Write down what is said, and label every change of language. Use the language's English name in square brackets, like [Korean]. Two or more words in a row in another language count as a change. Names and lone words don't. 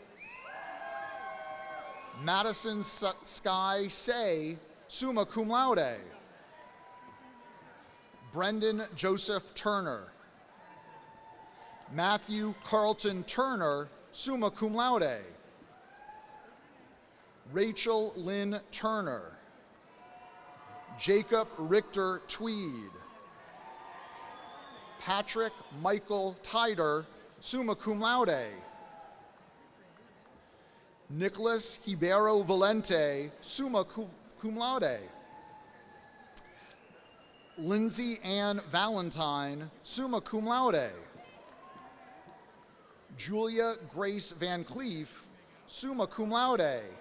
[English] Madison Sky Say, [Latin] summa cum laude. [English] Brendan Joseph Turner. Matthew Carlton Turner, [Latin] summa cum laude. [English] Rachel Lynn Turner. Jacob Richter Tweed. Patrick Michael Tider, [Latin] summa cum laude. [English] Nicholas Hibero Valente, [Latin] summa cum laude. [English] Lindsay Ann Valentine, [Latin] summa cum laude. [English] Julia Grace Van Cleef, [Latin] summa cum laude.